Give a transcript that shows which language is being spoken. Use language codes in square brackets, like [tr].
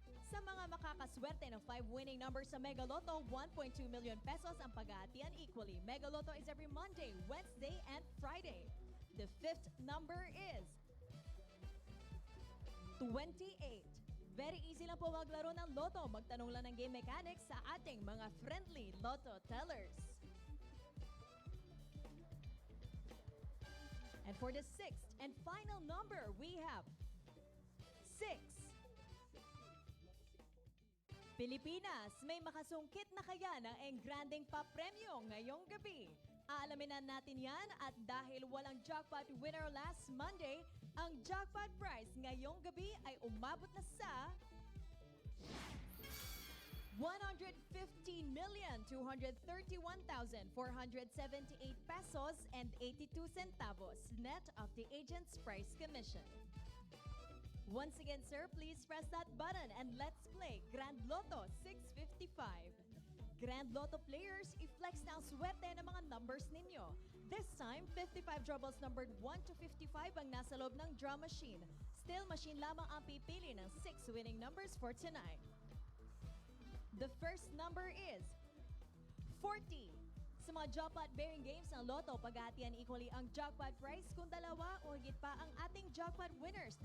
[tl] Sa mga makakaswerte ng 5 winning numbers sa Mega Lotto, 1.2 million pesos ang paghahatian equally. [en] Mega Lotto is every Monday, Wednesday, and Friday. The fifth number is 28. [tl] Very easy lang po maglaro ng Lotto. Magtanong lang ng game mechanics sa ating mga friendly Lotto tellers. [en] And for the sixth and final number, we have 6. [tl] Pilipinas, may makasungkit na kaya ng engranding papremyo ngayong gabi? Aalamin na natin yan at dahil walang jackpot winner last Monday, ang jackpot prize ngayong gabi ay umabot na sa 115,231,478 pesos and 82 centavos [en] net of the agent's price commission. Once again, sir, please press that button and let's play Grand Lotto 655. [tl] Grand Lotto players, i-flex na ang swerte ng mga numbers ninyo. [en] This time, 55 troubles numbered 1 to 55 [tl] ang nasa loob ng [en] draw machine. Still, machine [tl] lamang ang pipili ng [en] 6 winning numbers for tonight. The first number is 40. [tl] Sa mga jackpot-bearing games ng Lotto, paghahatian equally ang jackpot prize kung dalawa o higit pa ang ating jackpot winners.